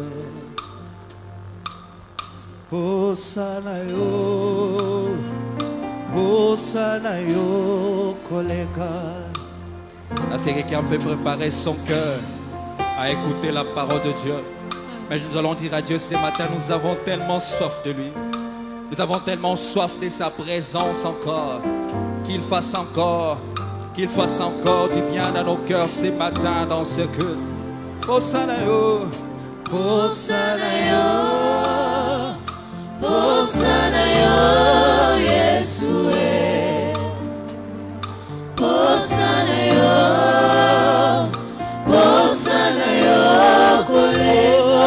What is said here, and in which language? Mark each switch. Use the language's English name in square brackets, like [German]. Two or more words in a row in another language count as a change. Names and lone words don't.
[Lingala] posana yo koleka. [French] Est-ce que quelqu'un peut préparer son cœur à écouter la parole de Dieu? Mais nous allons dire à Dieu ce matin, nous avons tellement soif de lui. Nous avons tellement soif de sa présence encore. Qu'il fasse encore du bien dans nos cœurs ce matin dans ce culte. [Lingala] Hosanna yo, Hosanna yo, Hosanna yo, Yeshua. Hosanna yo, Hosanna yo, kolega.